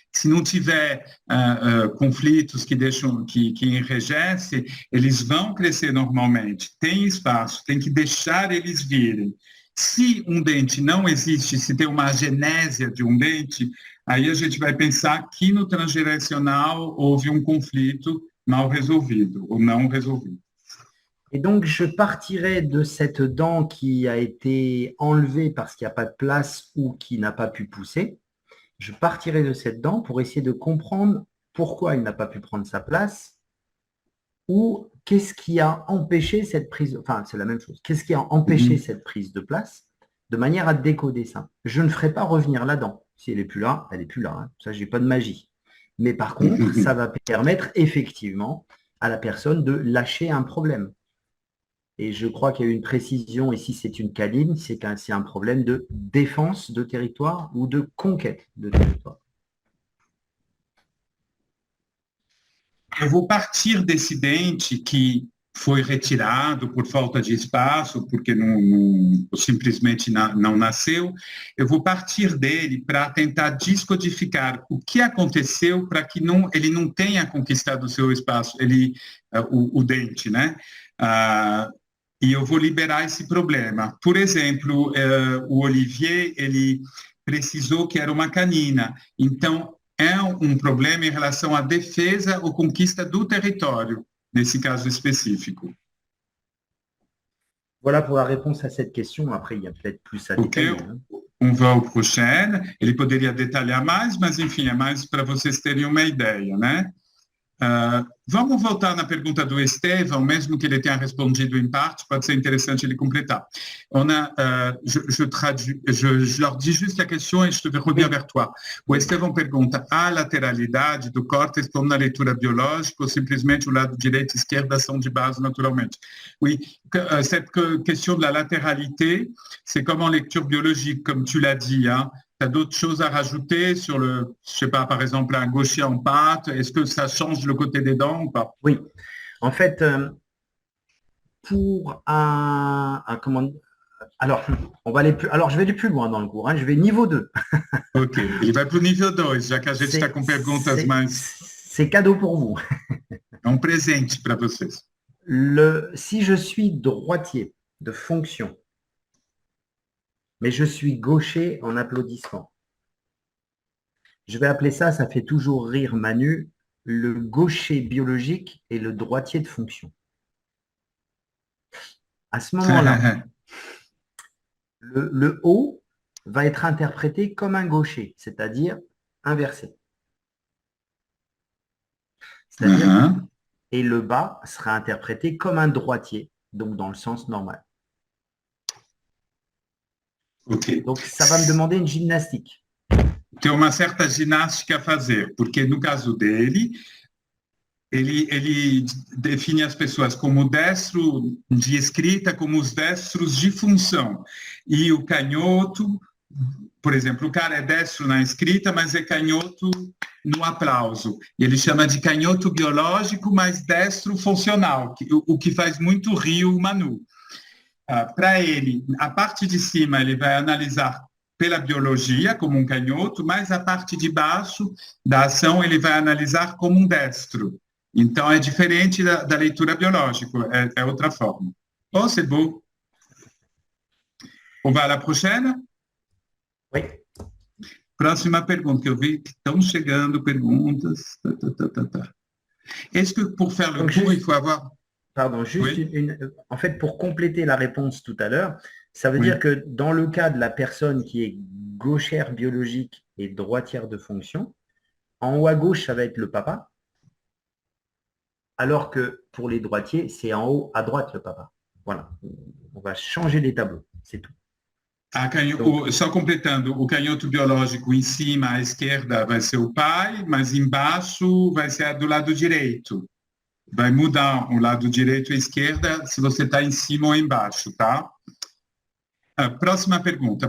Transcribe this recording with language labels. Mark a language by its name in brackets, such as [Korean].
[Portuguese] Se não tiver conflitos que enrijecem, eles vão crescer normalmente. Tem espaço, tem que deixar eles virem. Se um dente não existe, se tem uma agenésia de um dente, aí a gente vai pensar que no transgeracional houve um conflito mal resolvido ou não resolvido. [French] Et donc, je partirai de cette dent qui a été enlevée parce qu'il n'y a pas de place ou qui n'a pas pu pousser. Je partirai de cette dent pour essayer de comprendre pourquoi il n'a pas pu prendre sa place ou qu'est-ce qui a empêché cette prise, enfin, c'est la même chose, qu'est-ce qui a empêché cette prise de place de manière à décoder ça. Je ne ferai pas revenir la dent. Si elle n'est plus là, elle n'est plus là. Hein. Ça, je n'ai pas de magie. Mais par contre, ça va permettre effectivement à la personne de lâcher un problème. Et je crois qu'il y a eu une précision ici, c'est une canine, c'est un problème de défense de territoire ou de conquête de territoire. [Portuguese] Eu vou partir desse dente que foi retirado por falta de espaço, porque simplesmente não nasceu. Eu vou partir dele para tentar descodificar o que aconteceu para que ele não tenha conquistado o seu espaço, o dente, né? E eu vou liberar esse problema. Por exemplo, o Olivier, ele precisou que era uma canina. Então, é um problema em relação à defesa ou conquista do território, nesse caso específico. [French] Voilà pour la réponse à cette question. Après, il y a peut-être plus à détailler. On va ao prochain. [Portuguese] Ele poderia detalhar mais, mas, enfim, é mais para vocês terem uma ideia, né? Vamos voltar na pergunta do Estevão, mesmo que ele tenha respondido em parte, pode ser interessante ele compléter. [French] Je leur dis juste la question et je vais revenir vers toi. [Portuguese] O Estevão pergunta, a lateralidade do córtex como na leitura biológica ou simplesmente o lado direito e esquerda são de base naturalmente? [French] Oui, cette question de la latéralité, c'est comme en lecture biologique, comme tu l'as dit, hein. Tu as d'autres choses à rajouter sur je sais pas, par exemple, un gaucher en pâte? Est-ce que ça change le côté des dents ou pas? Oui. En fait, pour alors, je vais aller plus loin dans le cours. Hein. Je vais niveau 2. Ok. [Portuguese] Ele vai para o nível 2, já que a gente está com perguntas mais... [French] C'est cadeau pour vous. [Portuguese] É presente para vocês. [French] Si je suis droitier de fonction, mais je suis gaucher en applaudissement. Je vais appeler ça fait toujours rire Manu, le gaucher biologique et le droitier de fonction. À ce moment-là, le haut va être interprété comme un gaucher, c'est-à-dire inversé. C'est-à-dire, et le bas sera interprété comme un droitier, donc dans le sens normal. Okay. Donc, ça va me demander une gymnastique. [Portuguese] Tem uma certa ginástica a fazer, porque no caso dele, ele define as pessoas como destro de escrita, como os destros de função. E o canhoto por exemplo, o cara é destro na escrita, mas é canhoto no aplauso. E ele chama de canhoto biológico, mas destro funcional, o que faz muito rir o Manu. Para ele, a parte de cima ele vai analisar pela biologia, como um canhoto, mas a parte de baixo da ação ele vai analisar como um destro. Então, é diferente da leitura biológica, é outra forma. [French] Oh, c'est beau. On va à la prochaine? Oui. [Portuguese] Próxima pergunta, que eu vi que estão chegando perguntas. [French] Est-ce que pour faire le cours, il faut avoir... Pardon, juste Oui. en fait, pour compléter la réponse tout à l'heure, ça veut Oui. dire que dans le cas de la personne qui est gauchère biologique et droitière de fonction, en haut à gauche, ça va être le papa, alors que pour les droitiers, c'est en haut à droite le papa. Voilà, on va changer les tableaux, c'est tout. [Portuguese] Só completando, o canhoto biológico em cima, à esquerda, vai ser o pai, mas embaixo vai ser do lado direito. Vai mudar o lado direito e esquerda se você está em cima ou embaixo, tá? Próxima pergunta.